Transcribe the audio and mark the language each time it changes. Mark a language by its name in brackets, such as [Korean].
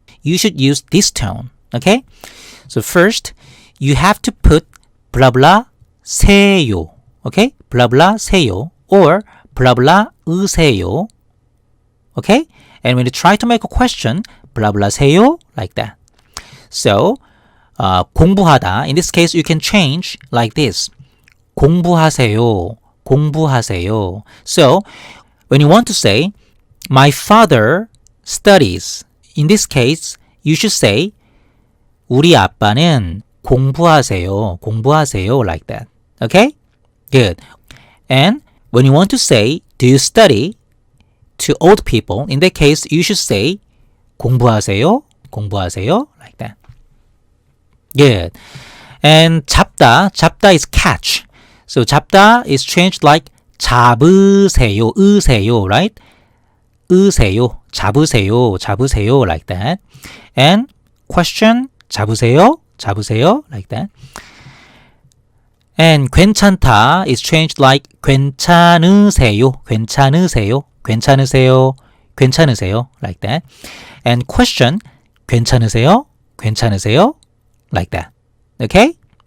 [English] You should use this tone, okay? So first, you have to put blah blah 세요, okay? blah blah 세요 or blah blah 으세요, okay? And when you try to make a question, blah blah 세요, like that. So, 공부하다, in this case, you can change like this. [Korean] 공부하세요, 공부하세요. [English] So, when you want to say, my father studies, in this case, you should say, [Korean] 우리 아빠는 공부하세요, 공부하세요, [English] like that. Okay? Good. And when you want to say, do you study to old people, in that case, you should say, [Korean] 공부하세요, 공부하세요, [English] like that. Good. And 잡다 is catch. So 잡다 is changed like 잡으세요, 으세요, right? [Korean] 으세요, 잡으세요, 잡으세요, [English] like that. And question, [Korean] 잡으세요, 잡으세요, [English] like that. And 괜찮다 is changed like [Korean] 괜찮으세요, 괜찮으세요, 괜찮으세요, 괜찮으세요, [English] like that. And question, [Korean] 괜찮으세요, 괜찮으세요, [English] like that. Okay?